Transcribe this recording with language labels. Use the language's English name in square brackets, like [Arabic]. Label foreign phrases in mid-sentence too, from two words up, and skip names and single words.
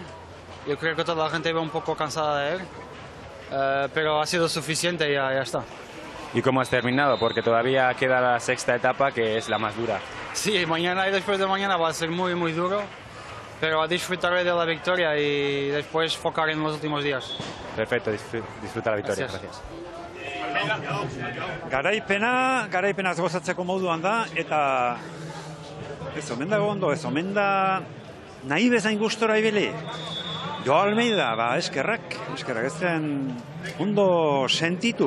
[Spanish] Yo creo que toda la gente iba un poco cansada de él, pero ha sido suficiente y ya está. ¿Y cómo has terminado? Porque todavía queda la sexta etapa, que es la más dura. Sí, mañana y después de mañana va a ser muy, muy duro, pero disfrutaré de la victoria y después enfocar en los últimos días. Perfecto, disfruta la victoria. Gracias. [Basque] Garaipenaz gozatzeko moduan da, eta ez omen dago ondo, ez omen da nahi bezain gustora ibili. Joa Almeida, eskerrak ez zen ondo sentitu.